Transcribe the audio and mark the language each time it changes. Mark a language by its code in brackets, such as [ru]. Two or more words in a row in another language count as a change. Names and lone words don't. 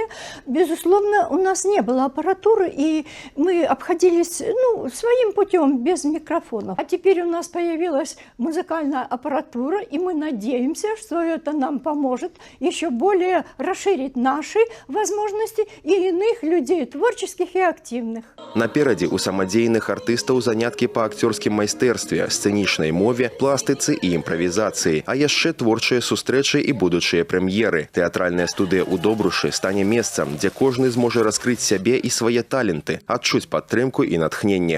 [ru] Безусловно, у нас не было аппаратуры, и мы обходились своим путем, без микрофонов. А теперь у нас появилась музыкальная аппаратура, и мы надеемся, что это нам поможет еще более расширить наши возможности и иных людей, творческих и активных. [be] Наперадзе у самадзейных артыстаў заняткі па акцёрскім майстэрстве, сцэнічнай мове, пластыцы і імправізацыі, а яшчэ творчыя сустрэчы і будучыя прэм'еры. Тэатральная студыя ў Добрушы стане месцам, дзе кожны зможа раскрыць сябе і свае таленты, адчуць падтрымку і натхненне.